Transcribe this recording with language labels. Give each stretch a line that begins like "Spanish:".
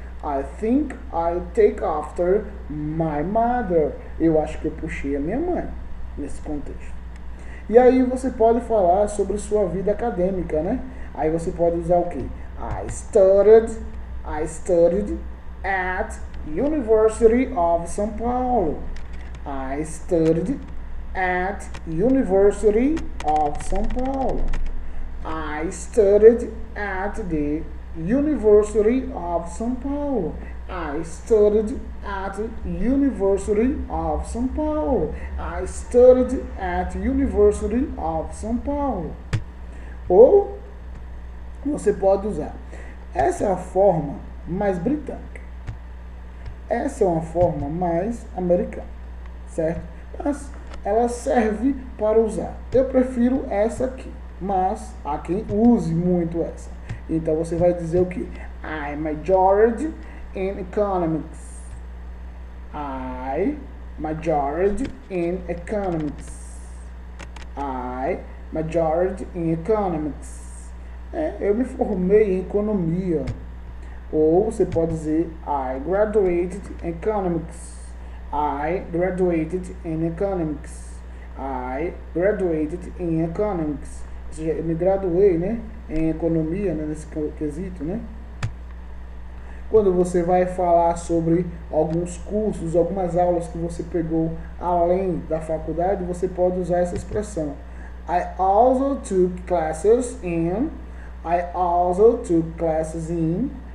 English: I think I take after my mother.
Portuguese: Eu acho que eu puxei a minha mãe nesse contexto. E aí você pode falar sobre sua vida acadêmica, né? Aí você pode usar o quê?
English: I studied at University of São Paulo. I studied at University of São Paulo. I studied at the University of São Paulo. I studied at University of São Paulo. I studied at University of São Paulo. Ou
Portuguese: você pode usar. Essa é a forma mais britânica. Essa é uma forma mais americana, certo? Mas ela serve para usar. Eu prefiro essa aqui, mas há quem use muito essa. Então você vai dizer o que?
English: I majored in economics. I majored in economics. I majored in economics.
Portuguese: Eu me formei em economia. Ou você pode dizer
English: I graduated in economics. I graduated in economics. I graduated in economics.
Portuguese: Ou seja, eu me graduei, né, em economia, né, nesse quesito, né? Quando você vai falar sobre alguns cursos, algumas aulas que você pegou além da faculdade, você pode usar essa expressão.
English: I also took classes in. I also took classes in.